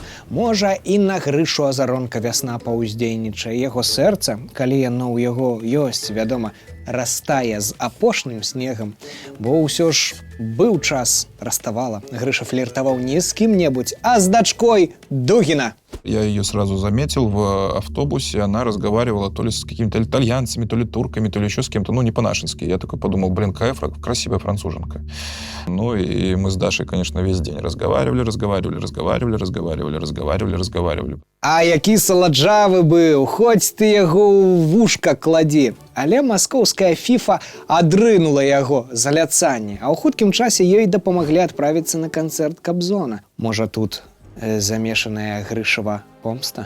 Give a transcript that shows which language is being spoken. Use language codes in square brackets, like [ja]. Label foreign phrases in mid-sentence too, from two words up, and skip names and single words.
[be] Можа, і на Грышу Азаронка вясна паўздзейнічае. Яго сэрца, калі яно ў яго ёсць, вядома, растае з апошнім снегам. Бо ўсё ж быў час, раставала. Грыша фліртаваў не з кім-небудзь, а з дачкой Дугіна. [ru] Я ее сразу заметил в автобусе, она разговаривала то ли с какими-то итальянцами, то ли турками, то ли еще с кем-то, ну, не по-нашенски. Я такой подумал, блин, какая красивая француженка. Ну, и мы с Дашей, конечно, весь день разговаривали. [be] А які саладжавы быў, хоць ты яго ў вушка кладі. Але маскоўская фіфа адрынула яго за ляцанне, а ў хуткім часе ёй дапамаглі адправіцца на канцэрт Кабзона. Можа, тут замешаная Грышава помста?